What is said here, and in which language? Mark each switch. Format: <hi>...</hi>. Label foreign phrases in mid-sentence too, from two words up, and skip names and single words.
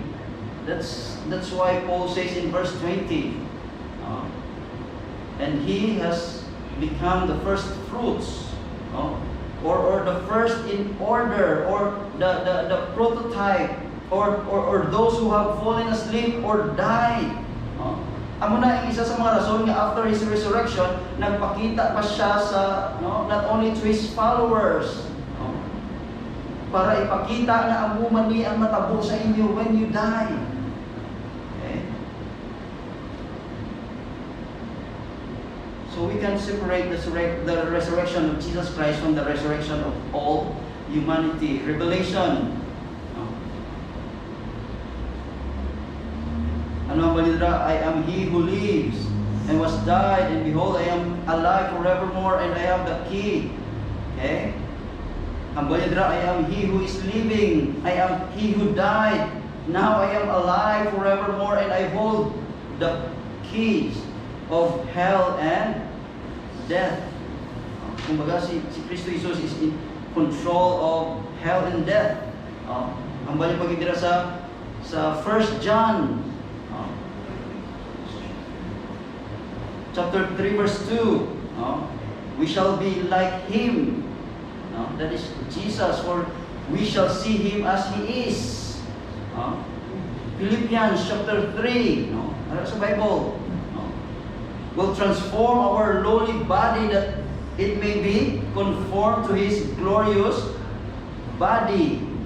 <en>That's why Paul says in verse 20, and he has become the first fruits, or the first in order, or the prototype, or those who have fallen asleep or died.</en> <hil>Amo na ang isa sa mga rason nga</hil> <en>after his resurrection,</en> <hil>nagpakita pa siya sa</hil> <en>not only to his followers,</en> <hil>para ipakita na amuman ni ang matabo sa inyo</hil> <en>when you die. Okay? So we can separate the resurrection of Jesus Christ from the resurrection of all humanity. Revelation.</en> <hil>Ano ang balidra?</hil> <en>I am he who lives and was died, and behold, I am alive forevermore, and I have the key. Okay?</en> <hil>Ang balidra,</hil> <en>I am he who is living. I am he who died. Now I am alive forevermore, and I hold the keys of hell and death. Kumbaga, si Kristo Jesus is in control of hell and death.</en> <hil>Ang balidra sa</hil> <en>1 John chapter 3 verse 2, we shall be like him, that is Jesus, for we shall see him as he is. Philippians chapter 3, sa Bible, will transform our lowly body that it may be conformed to his glorious body.</en>